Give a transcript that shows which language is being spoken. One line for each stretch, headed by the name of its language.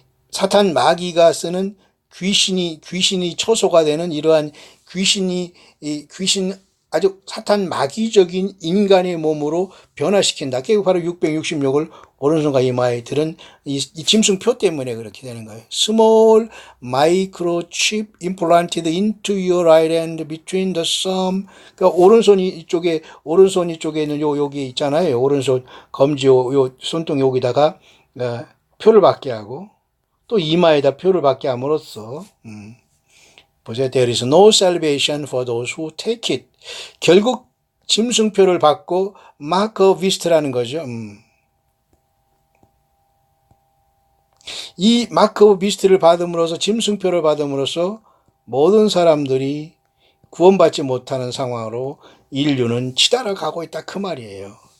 Korean: 사탄 마귀가 쓰는 귀신이 처소가 되는 이러한 귀신 아주 사탄 마귀적인 인간의 몸으로 변화시킨다. 그게 바로 666을 오른손과 이마에 들은 이 짐승표 때문에 그렇게 되는 거예요.
English: Small microchip implanted into your right hand between the thumb.
Korean: 그러니까 오른손 이쪽에 있는 여기 있잖아요. 오른손 검지 요 손등 여기다가 표를 받게 하고 또 이마에다 표를 받게 함으로써 보세요.
English: There is no salvation for those who take it.
Korean: 결국 짐승표를 받고 마크 비스트라는 거죠. 이 마크 비스트를 받음으로써 짐승표를 받음으로써 모든 사람들이 구원받지 못하는 상황으로 인류는 치달아 가고 있다 그 말이에요.